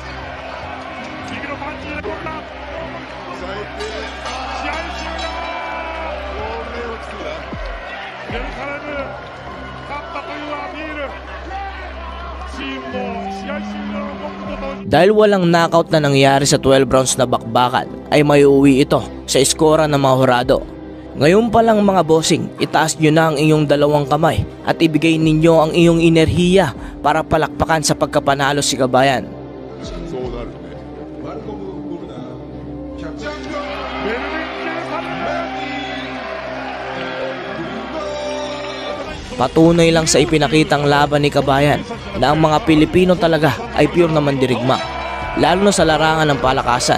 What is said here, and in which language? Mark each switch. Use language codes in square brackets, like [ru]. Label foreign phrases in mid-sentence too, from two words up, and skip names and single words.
[ja] 右のパンチで取った試合終了。ジェルサレム勝ったというアピール。チームも試合終了の5分と [tl] Dahil walang knockout na nangyari sa 12 rounds na bakbakan, ay may uwi ito sa iskora ng mga hurado. Ngayon pa lang mga bossing, itaas nyo na ang inyong dalawang kamay at ibigay ninyo ang iyong enerhiya para palakpakan sa pagkapanalo si Kabayan. [ja] そうなるね。 [tl] Patunay lang sa ipinakitang laban ni Kabayan na ang mga Pilipino talaga ay pure na mandirigma, lalo na sa larangan ng palakasan.